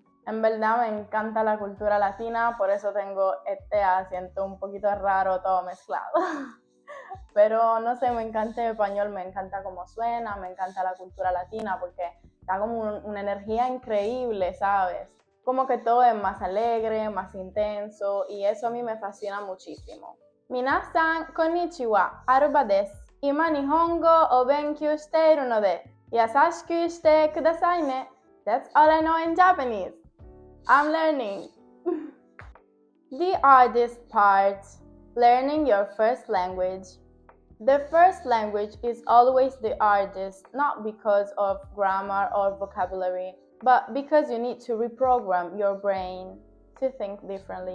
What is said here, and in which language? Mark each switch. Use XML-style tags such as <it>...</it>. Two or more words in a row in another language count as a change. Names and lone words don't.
<es>En verdad me encanta la cultura latina, por eso tengo este acento un poquito raro, todo mezclado. Pero no sé, me encanta el español, me encanta cómo suena, me encanta la cultura latina porque da como una energía increíble, ¿sabes? Como que todo es más alegre, más intenso y eso a mí me fascina muchísimo.</es> <ja>皆さんこんにちは、アルバです. 今日本語を勉強しているので優しくしてくださいね.</ja> <en>That's all I know in Japanese. I'm learning. The hardest part, learning your first language. The first language is always the hardest, not because of grammar or vocabulary, but because you need to reprogram your brain to think differently.</en>